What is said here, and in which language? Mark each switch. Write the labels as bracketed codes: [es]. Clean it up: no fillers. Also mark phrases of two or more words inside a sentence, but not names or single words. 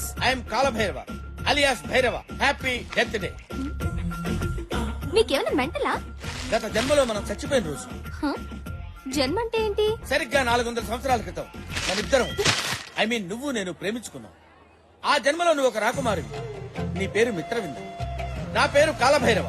[en] I am Kala Bhairava, alias Bhairava. Happy death day. [te] మీకేమైనా [en] mental? [te] గత జన్మలో మనం చచ్చిపోయిన రోజు. జన్మ అంటే ఏంటి? సరిగ్గా 400 సంవత్సరాల క్రితం మనిద్దరం, నువ్వు నేను ప్రేమించుకున్నాం. ఆ జన్మలో నువ్వు ఒక రాకుమారివి. నీ పేరు మిత్రవింద, నా పేరు కాలభైరవ.